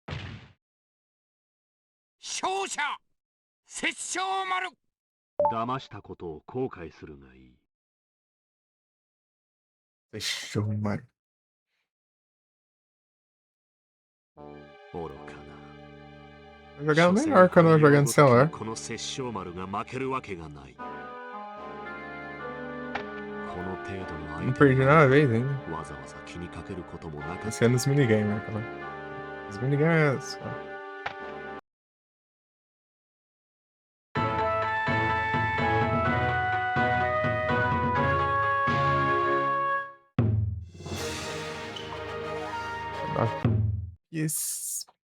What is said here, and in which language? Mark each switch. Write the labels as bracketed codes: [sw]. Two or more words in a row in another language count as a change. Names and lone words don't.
[ja] 勝者殺生丸。騙したことを後悔するがいい。 [pt] Fechou, Mario. [ja] 愚かな。 [pt] Eu jogava melhor quando eu jogava no celular. [ja] この殺生丸が負けるわけがない。この程度の相 [pt] Não [ja] 手 [pt] perdi nada vez ainda. [ja] わざわざ気にかけることもなかっ [pt] Esse é nos minigames, né, cara? Os minigames... Yes.